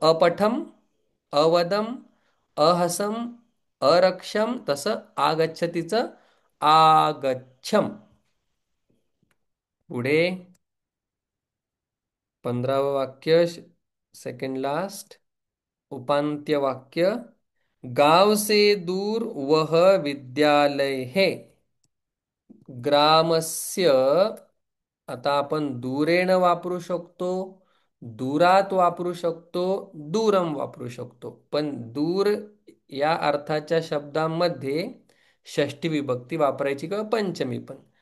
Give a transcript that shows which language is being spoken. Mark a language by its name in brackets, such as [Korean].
[Sanskrit] अपठम अवदम अहसम अरक्षम, [Marathi] तसं आगच्छतीचं [Sanskrit] आगच्छम. [Marathi] पुढे 15वं वाक्य, सेकंड लास्ट, उपांत्य वाक्य. [Hindi] गाव से दूर वह विद्यालय है. [Marathi] ग्रामस्य, आता आपण दूरेन वापरू शकतो, दुरात वापरू शकतो, दूरम वापरू शकतो. पण दूर या अर्थाच्या शब्दांमध्ये षष्ठी विभक्ती वापरायची किंवा पंचमी पण.